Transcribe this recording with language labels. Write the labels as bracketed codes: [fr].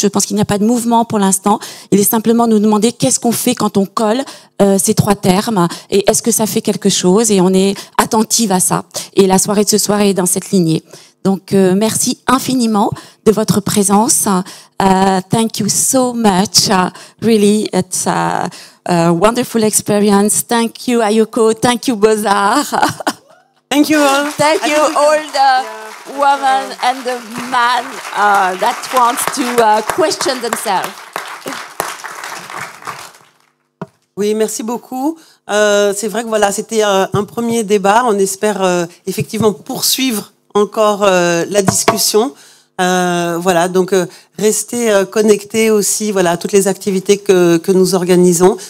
[fr] Je pense qu'il n'y a pas de mouvement pour l'instant. Il est simplement nous demander qu'est-ce qu'on fait quand on colle ces trois termes et est-ce que ça fait quelque chose, et on est attentive à ça. Et la soirée de ce soir est dans cette lignée. Donc, merci infiniment de votre présence. [en] Thank you so much. Really, it's a wonderful experience. Thank you, Ayoko. Thank you, BOZAR. Thank you all. Thank you all the women and the men that want to question themselves. [fr] Oui, merci beaucoup. C'est vrai que voilà, c'était un premier débat. On espère effectivement poursuivre encore la discussion. Voilà, donc restez connectés aussi, voilà, à toutes les activités que nous organisons.